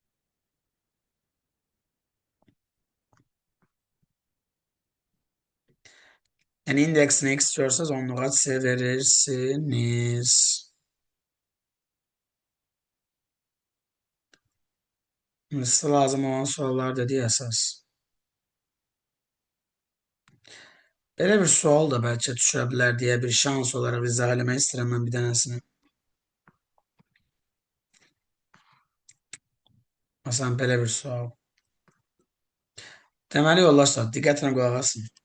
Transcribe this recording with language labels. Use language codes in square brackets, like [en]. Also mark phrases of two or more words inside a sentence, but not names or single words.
[tr] Yani indeksini x istiyorsanız onluğa verirsiniz. Size lazım olan sorular dediği esas. [az] Belə bir sual da bəlkə düşə bilər deyə bir şans olaraq izah eləmək istəyirəm mən bir dənəsini. Məsələn, belə bir sual. Deməli yoldaşlar, diqqətlə qulaq asın.